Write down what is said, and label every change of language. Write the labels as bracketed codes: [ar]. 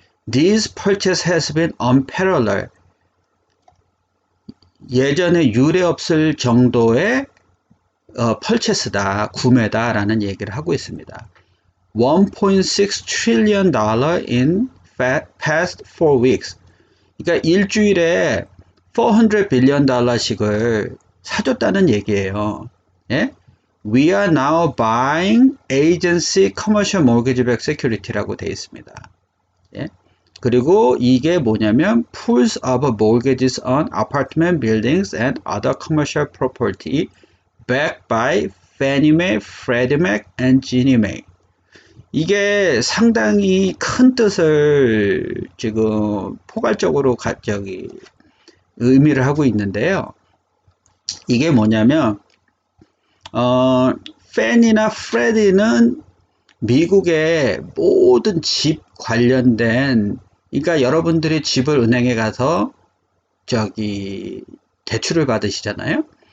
[en] This purchase has been unparalleled. [ko] 예전에 유례 없을 정도의 펄체스다, 구매다라는 얘기를 하고 있습니다. [en] 1.6 trillion dollar in past 4 weeks. [ko] 그러니까 일주일에 400 빌리언 달러씩을 사줬다는 얘기예요. 예? [en] We are now buying agency commercial mortgage-backed security [ko] 라고 되어 있습니다. 예? [en] 그리고 이게 뭐냐면 pools of mortgages on apartment buildings and other commercial property backed by Fannie Mae, Freddie Mac, and Ginnie Mae. [ko] 이게 상당히 큰 뜻을 지금 포괄적으로 의미를 하고 있는데요. 이게 뭐냐면 팬이나 프레디는 미국의 모든 집 관련된, 그러니까 여러분들이 집을 은행에 가서 저기 대출을 받으시잖아요.